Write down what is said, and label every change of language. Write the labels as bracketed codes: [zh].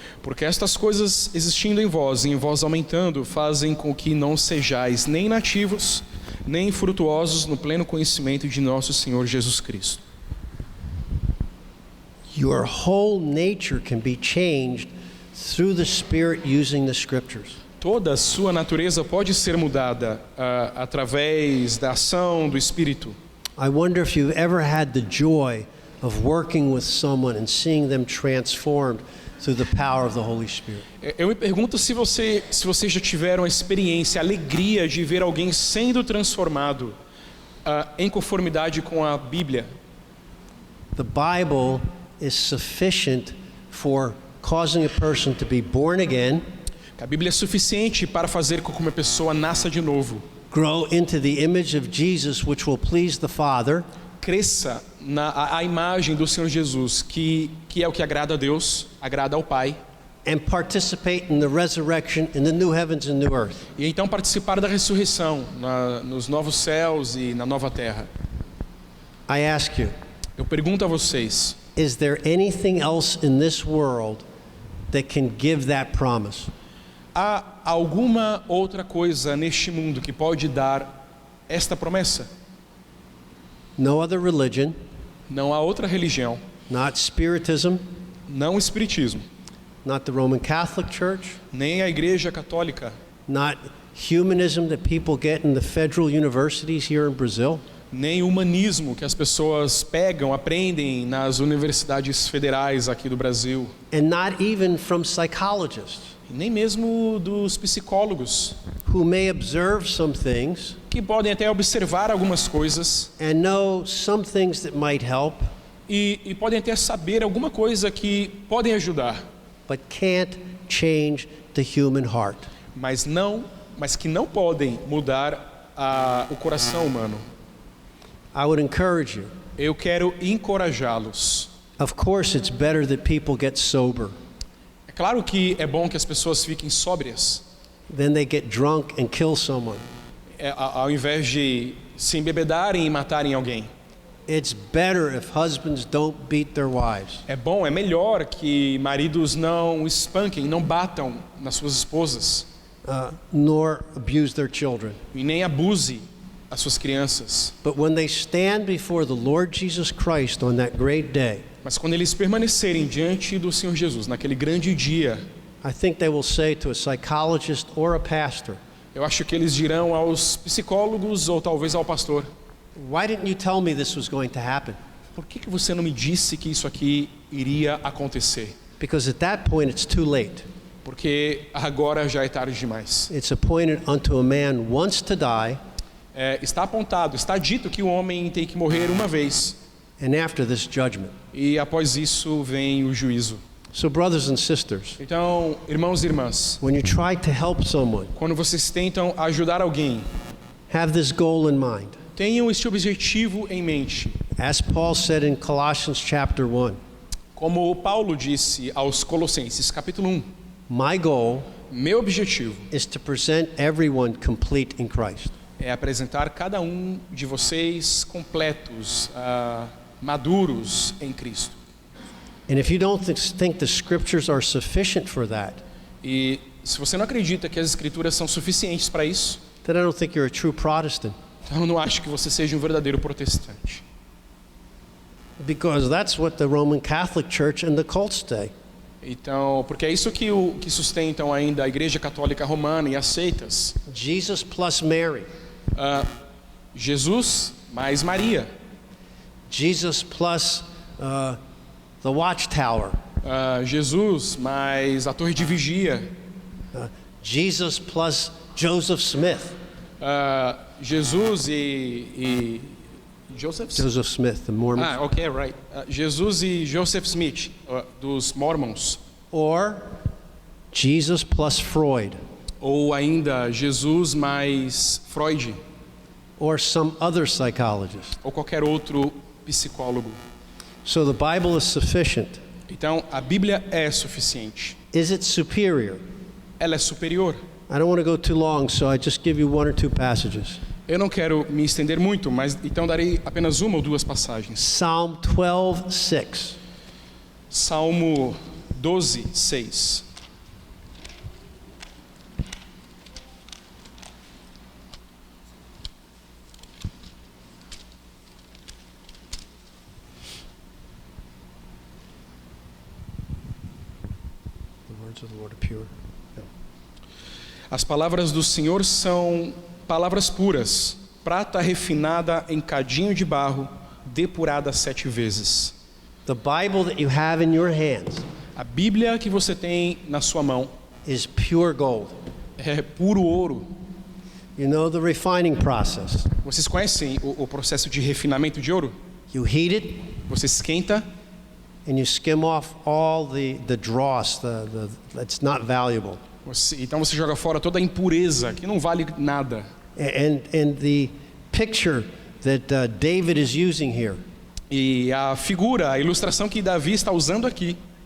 [pt] Porque estas coisas existindo em vós e em vós aumentando, fazem com que não sejais nem nativos, nem frutuosos no pleno conhecimento de nosso Senhor Jesus Cristo. [en] Your whole nature can be changed through the Spirit using the Scriptures. [pt] Toda a sua natureza pode ser mudada através da ação do Espírito. [en] I wonder if you've ever had the joy of working with someone and seeing them transformed through the power of the Holy Spirit. [pt] Eu me pergunto se vocês já tiveram a experiência, a alegria de ver alguém sendo transformado em conformidade com a Bíblia. [en] The Bible is sufficient for causing a person to be born again, [pt] A Bíblia é suficiente para fazer com que uma pessoa nasça de novo, [en] grow into the image of Jesus, which will please the Father, [pt] cresça a imagem do Senhor Jesus, que é o que agrada a Deus, agrada ao Pai, [en] and participate in the resurrection in the new heavens and new earth. [pt] e então participar da ressurreição nos novos céus e na nova terra. [en] I ask you, [pt] Eu pergunto a vocês, [en] is there anything else in this world that can give that promise? [pt] há alguma outra coisa neste mundo que pode dar esta promessa? [en] No other religion, [pt] Não há outra religião, [en] not Spiritism, [pt] não o Espiritismo, [en] not the Roman Catholic Church, [pt] nem a Igreja Católica, [en] not humanism that people get in the federal universities here in Brazil, [pt] nem o humanismo que as pessoas pegam, aprendem nas universidades federais aqui do Brasil, [en] and not even from psychologists [pt] e nem mesmo dos psicólogos, [en] who may observe some things [pt] que podem até observar algumas coisas [en] and know some things that might help, [pt] e podem até saber alguma coisa que podem ajudar, [en] but can't change the human heart. [pt] mas que não podem mudar o coração humano. [en] I would encourage you. [pt] Eu quero encorajá-los. [en] Of course, it's better that people get sober. [pt] É claro que é bom que as pessoas fiquem sóbrias, [en] Then they get drunk and kill someone. [pt] ao invés de se embebedarem e matarem alguém. [en] It's better if husbands don't beat their wives. [pt] É bom, é melhor que maridos não espanquem, não batam nas suas esposas [en] Nor abuse their children. [pt] e nem abuse as suas crianças. [en] But when they stand before the Lord Jesus Christ on that great day, [pt] Mas quando eles permanecerem diante do Senhor Jesus, naquele grande dia, [en] I think they will say to a psychologist or a pastor, [pt] eu acho que eles dirão aos psicólogos ou talvez ao pastor: [en] "Why didn't you tell me this was going to happen?" [pt] por que você não me disse que isso aqui iria acontecer? [en] Because at that point it's too late. [pt] Porque agora já é tarde demais. [en] It's appointed unto a man once to die, [pt] Está apontado, está dito que o homem tem que morrer uma vez. [en] and after this judgment. [pt] E após isso vem o juízo. [en] So brothers and sisters, [pt] Então, irmãos e irmãs, [en] when you try to help someone, [pt] quando vocês tentam ajudar alguém, [en] have this goal in mind. [pt] tenham este objetivo em mente. [en] As Paul said in Colossians chapter 1, [pt] Como Paulo disse aos Colossenses, capítulo 1, [en] my goal [pt] meu objetivo [en] is to present everyone complete in Christ. [pt] é apresentar cada um de vocês completos, maduros em Cristo. [en] And if you don't think the scriptures are sufficient for that, [pt] E se você não acredita que as escrituras são suficientes para isso, [en] then I don't think you're a true Protestant. [pt] então eu não acho que você seja um verdadeiro protestante. [en] Because that's what the Roman Catholic Church and the cults say. [pt] Então, porque é isso que sustentam ainda a Igreja Católica Romana e as seitas. [en] Jesus plus Mary. [pt] Jesus mais Maria. [en] Jesus plus the Watchtower. [pt] Jesus mais a Torre de Vigia. [en] Jesus plus Joseph Smith. [pt] Jesus e Joseph? [en] Joseph Smith, the Mormon. Ok, right. [pt] Jesus e Joseph Smith, dos Mormons. [en] Or Jesus plus Freud. [pt] Ou ainda Jesus mais Freud. [en] Or some other psychologist. [pt] Ou qualquer outro psicólogo. [en] So the Bible is sufficient. [pt] Então, a Bíblia é suficiente. [en] Is it superior? [pt] Ela é superior. [en] I don't want to go too long, so I just give you one or two passages. [pt] Eu não quero me estender muito, mas então darei apenas uma ou duas passagens. [en] Psalm 12:6. [pt] Salmo 12, 6. [en] The words of the Lord are pure. [pt] As palavras do Senhor são palavras puras, prata refinada em cadinho de barro, depurada 7 vezes. [en] The Bible that you have in your hands [pt] A Bíblia que você tem na sua mão [en] is pure gold. [pt] é puro ouro. [en] You know the refining process. [pt] Vocês conhecem o processo de refinamento de ouro? [en] You heat it [pt] Você esquenta [en] and you skim off all the dross, that's not valuable. [pt] então você joga fora toda a impureza que não vale nada. [en] And the picture that David is using here, [pt] E a figura, a ilustração que Davi está usando aqui,